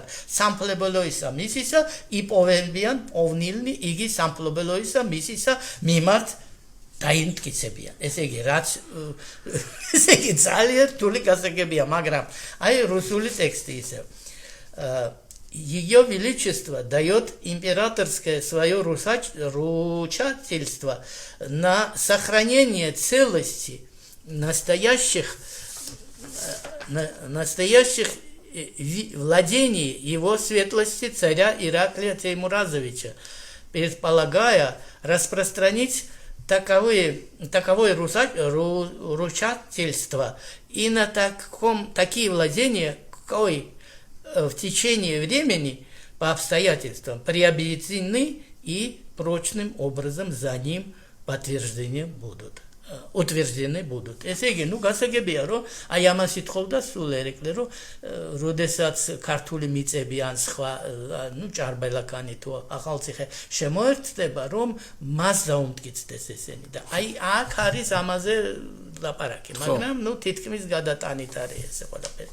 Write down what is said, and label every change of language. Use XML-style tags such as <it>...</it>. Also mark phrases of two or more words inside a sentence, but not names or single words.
<ka>სამფლობელოისა მისისა იპოვებიან პოვნილნი იგი სამფლობელოისა მისისა მიმართ დაიმტკიცებიან ესე იგი რაც ესე იგი ძალიან რთული გასაგებია მაგრამ აი რუსული ტექსტი ისე</ka> <ru>Ее Величество дает императорское свое ручательство на сохранение целости настоящих владений его светлости царя Ираклия Теймуразовича, предполагая распространить таковое ручательство и на такие владения, какой в течение времени по обстоятельствам приобретены и прочным образом за ним утверждены будут.</ru> <ka>ესე იგი, გასაგებია, რომ აი ამას ითხოვდა სულ ერეკლე, რომ როდესაც ქართული მიწები ან სხვა, ჭარბელაკანი თუ ახალციხე შემოერთდება, რომ მას დაუმტკიცდეს ესენი და აი აქ არის ამაზე ლაპარაკი, მაგრამ თითქმის გადატანით არის ეს ყველაფერი.</ka>